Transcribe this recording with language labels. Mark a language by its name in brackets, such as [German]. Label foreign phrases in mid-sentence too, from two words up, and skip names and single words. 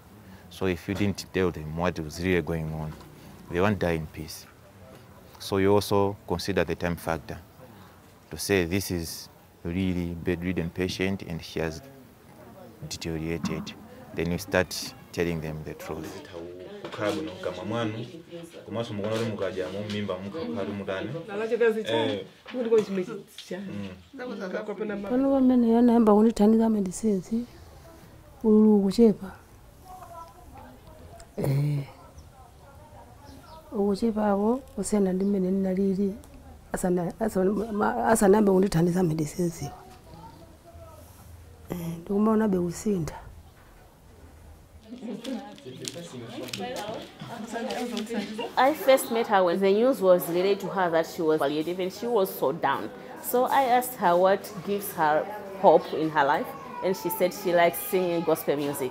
[English] So if you didn't tell them what was really going on, they won't die in peace. So you also consider the time factor to say this is really bedridden patient and she has deteriorated. Then you start telling them the truth. [Nyanja] Pano pamene yanayamba kundithandiza medicines ululu kuchepa. Ukuchepawo kusiyana ndi mmene ndinalili asanayambe kundithandiza medicines iwo. Ndikumaonabe kusintha. [English] I first met her when the news was related to her that she was palliative and she was so down. So I asked her what gives her hope in her life, and she said she likes singing gospel music.